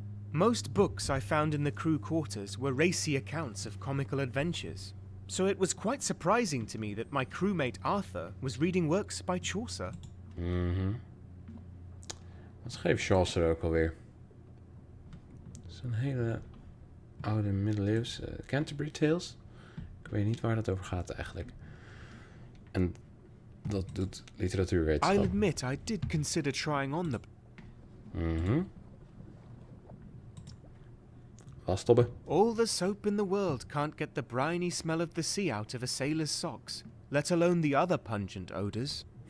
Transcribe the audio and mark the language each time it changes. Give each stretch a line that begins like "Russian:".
English: Most books I found in the crew quarters were racy accounts of comical adventures, so it was quite surprising to me that my crewmate Arthur was reading works by Chaucer.
Dutch: Wat schreef Chaucer ook alweer? Dat is een hele oude middeleeuwse Canterbury Tales. Ik weet niet waar dat over gaat eigenlijk. En dat doet literatuurwetenschap.
English: I'll admit I did consider trying on the...
Dutch: Vaststoppen.
English: All the soap in the world can't get the briny smell of the sea out of a sailor's socks, let alone the other pungent odors.